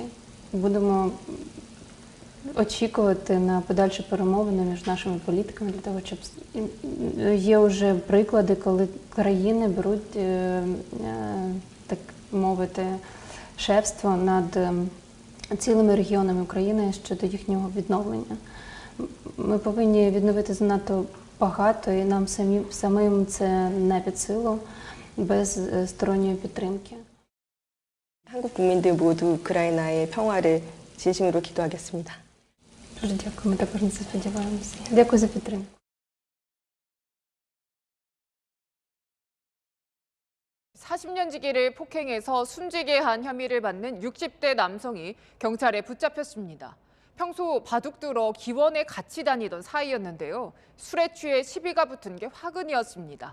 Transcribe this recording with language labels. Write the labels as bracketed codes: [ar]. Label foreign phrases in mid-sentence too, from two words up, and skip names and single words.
[uk] Будемо очікувати на подальші перемовини між нашими політиками для того, щоб є вже приклади, коли країни беруть, так мовити, шефство над цілими регіонами України щодо їхнього відновлення. Ми повинні відновити занадто багато, і нам самим це не під силу без сторонньої підтримки. [ko] 한국 국민들 모두 우크라이나의 평화를 진심으로 기도하겠습니다. [uk] Дуже дякую, ми також на це сподіваємося. Дякую за підтримку. [ko] (40년지기를) 폭행해서 숨지게 한 혐의를 받는 60대 남성이 경찰에 붙잡혔습니다. 평소 바둑두러 기원에 같이 다니던 사이였는데요. 술에 취해 시비가 붙은 게 화근이었습니다.